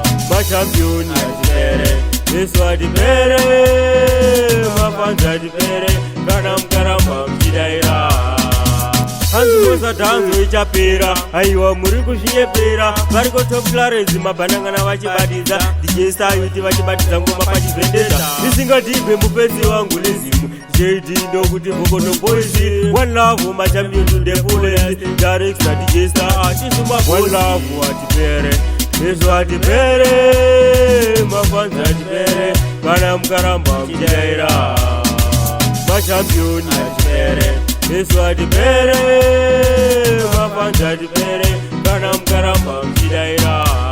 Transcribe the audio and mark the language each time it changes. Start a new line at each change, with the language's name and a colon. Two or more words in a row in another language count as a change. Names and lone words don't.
Shona: Machampion atipere, Yesu atipere, mafanzi atipere, kana mukaramba mutidaira. Hanzi musadhanzo ichapera, aiwa muri kuzvinyepera. Variko Top Clarence mabhanangana vachibatidza, D J Star Youth vachibatidza ngoma pachivhendeta. Isingadhibhe mupesi wangu nezimu, J D ndokuti Vokoto Boys.
English: One Love, machampion to the fullest.
Shona: Jarex na D J Star, atisuma One Love atipere, Yesu atipere, mafanzi atipere, kana mukaramba mutidaira. Machampion atipere, Yesu atipere, mafanzi atipere, kana mukaramba mutidaira.